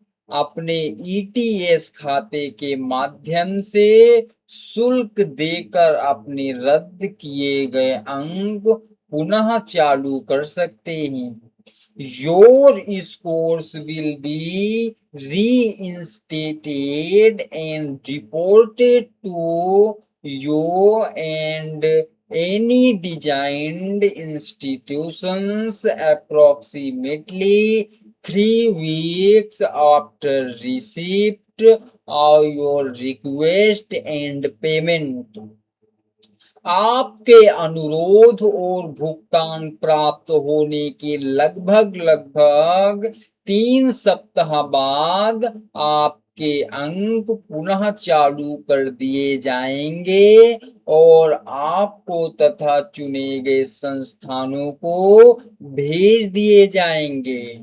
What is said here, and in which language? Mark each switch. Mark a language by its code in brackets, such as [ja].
[hi] अपने ETS खाते के माध्यम से शुल्क देकर अपने रद्द किए गए अंक पुनः चालू कर सकते हैं। [en] Your scores will be reinstated and reported to you and any designed institutions approximately 3 weeks after receipt of your request and payment. [hi] आपके अनुरोध और भुगतान प्राप्त होने के लगभग 3 सप्ताह बाद आपके अंक पुनः चालू कर दिए जाएंगे और आपको तथा चुने गए संस्थानों को भेज दिए जाएंगे।